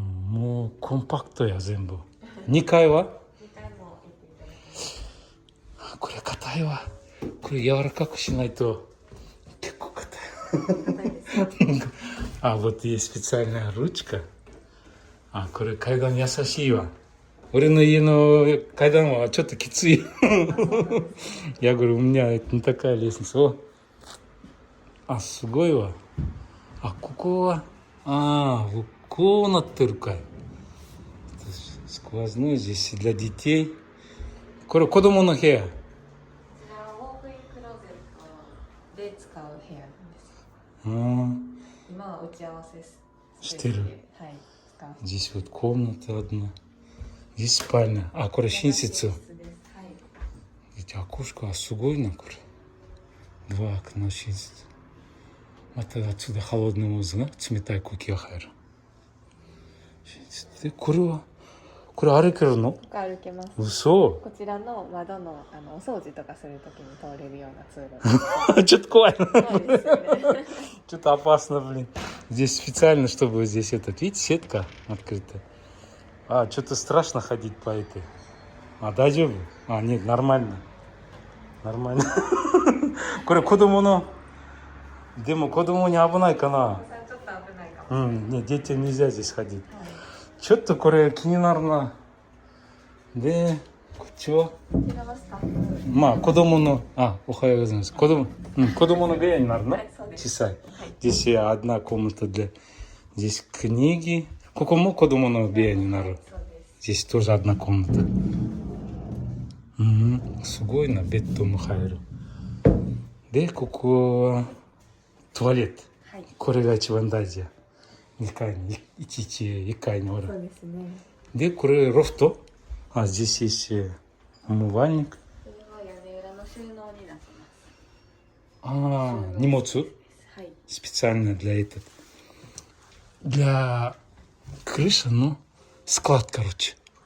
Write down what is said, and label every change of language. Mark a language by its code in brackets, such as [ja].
[ja] もうコンパクトや、全部。2階は？ 2階も行っていただきます。これ硬いわ。これ柔らかくしないと結構硬い。 [ru] вот есть специальная ручка. [ja] これ階段優しいわ。俺の家の階段はちょっときつい。 [ru] Я говорю, у меня не такая лестница. [ja] すごいわ。ここはこうなってるかい。 [ru] сквозной здесь для детей. [ja] これ子供の部屋。こちらはウォークインクローゼットで使う部屋なんです。今は打ち合わせしてる。 [ru] はい。Здесь вот комната одна. Здесь спальня. [ja] これ寝室。はい。 [ru] Эти окошко, [ja] すごいな、これ。 [ru] Два окна [ja] 寝室。また [ru] отсюда холодный воздух [ja] が冷たい空気が入る。で、これ歩けるの？歩けます。嘘？こちらの窓のお掃除とかするときに通れるようなツール。ちょっと怖いな。そうですよね。 [ru] Что-то опасно, блин. Здесь специально, чтобы здесь видите, сетка открыта. あ、что-то страшно ходить по этой. А, дайджобу? А, нет, нормально. Нормально. [ja] これ子供の、でも子供に危ないかな。それはちょっと危ないかもしれない。 [ru] ね、детям нельзя здесь ходить. [ja] ちょっとこれ気になるな。で、こっちはこちらはスタッフ。まあ子供の、あ、おはようございます。子供の部屋になるの、はい、そうです。小さい。 [ru] Здесь одна комната для... Здесь книги. [ja] ここも子供の部屋になる。そうです。 [ru] Здесь тоже одна комната. [ja] すごいな、ベッドも入る。で、ここはトイレット。はい。これが一番大事や。2階に、1階におる。そうですね。で、これロフト。 [ru] А здесь есть умывальник. [ja] それは屋根裏の収納になってます。 А, 荷物はい。 [ru] специально для этого. Для крыши, ну, склад, короче.